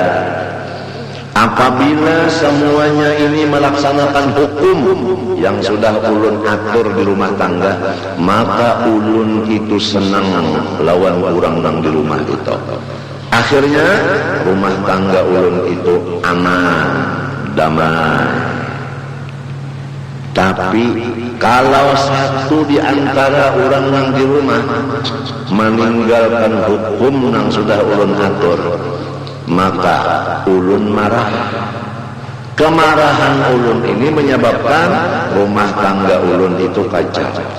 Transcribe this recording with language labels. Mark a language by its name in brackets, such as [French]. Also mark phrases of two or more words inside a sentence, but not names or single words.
[Indonesian] Apabila semuanya ini melaksanakan hukum yang sudah ulun atur di rumah tangga, maka ulun itu senang lawan orang yang di rumah itu. Akhirnya rumah tangga ulun itu aman, damai. Tapi kalau satu di antara orang yang di rumah meninggalkan hukum yang sudah ulun atur, maka ulun marah. Kemarahan ulun ini menyebabkan rumah tangga ulun itu kacau.